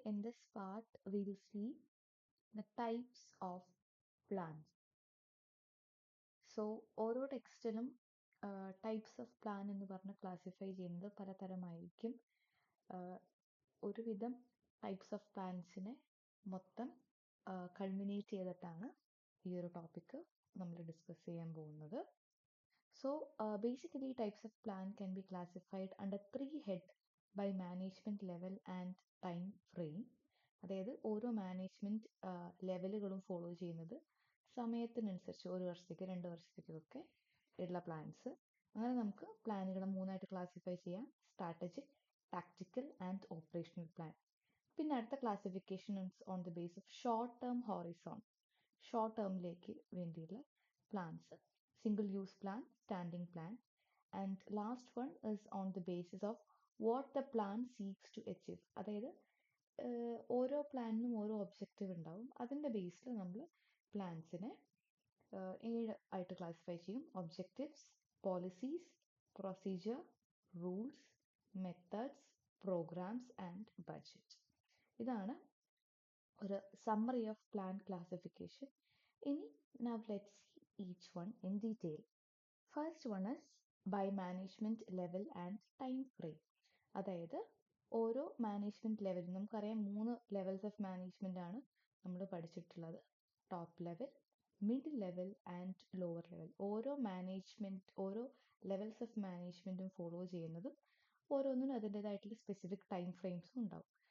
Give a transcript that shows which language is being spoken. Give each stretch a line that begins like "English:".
English: In this part, we will see the types of plans.
Malayalam: So, ഓരോ ടെക്സ്റ്റിലും types of plan എന്ന് പറഞ്ഞ് classify ചെയ്യുന്നത് പലതരമായിരിക്കും. ഒരുവിധം ടൈപ്സ് ഓഫ് പ്ലാൻസിനെ മൊത്തം കൾമിനേറ്റ് ചെയ്തിട്ടാണ് ഈ ഒരു ടോപ്പിക്ക് നമ്മൾ ഡിസ്കസ് ചെയ്യാൻ പോകുന്നത്.
English: So, basically, types of plan can be classified under three heads by management level and time frame.
Malayalam: അതായത് ഓരോ മാനേജ്മെന്റ് ലെവലുകളും ഫോളോ ചെയ്യുന്നത് സമയത്തിനനുസരിച്ച് 1 വർഷത്തേക്ക് 2 വർഷത്തേക്കൊക്കെ ഉള്ള പ്ലാൻസ്. അങ്ങനെ നമുക്ക് പ്ലാനുകളെ മൂന്നായിട്ട് ക്ലാസിഫൈ ചെയ്യാം: strategic, tactical and operational plan. പിന്നെ അടുത്ത classification on the base of short term horizon, short ടേമിലേക്ക് വേണ്ടിയുള്ള plans,
English: single use plan, standing plan, and last one is on the basis of what the plan seeks to achieve.
Malayalam: അതായത് ഓരോ പ്ലാനിനും ഓരോ objective ഉണ്ടാവും. അതിൻ്റെ ബേസിൽ നമ്മൾ പ്ലാൻസിനെ 7 ആയിട്ട് ക്ലാസിഫൈ ചെയ്യും: objectives, policies, procedure, rules, methods, programmes and budget. ഇതാണ് ഒരു സമ്മറി ഓഫ് പ്ലാൻ ക്ലാസിഫിക്കേഷൻ.
English: ഇനി now let's see each one in detail. First one is by management level and time frame.
Malayalam: അതായത് ഓരോ മാനേജ്മെന്റ് ലെവലും നമുക്കറിയാം 3 ലെവൽസ് ഓഫ് മാനേജ്മെന്റ് ആണ് നമ്മൾ പഠിച്ചിട്ടുള്ളത്: top level, mid level and lower level. ഓരോ levels of മാനേജ്മെന്റും ഫോളോ ചെയ്യുന്നതും ഓരോന്നിനും അതിൻ്റെതായിട്ടുള്ള സ്പെസിഫിക് ടൈം ഫ്രെയിംസും ഉണ്ടാവും.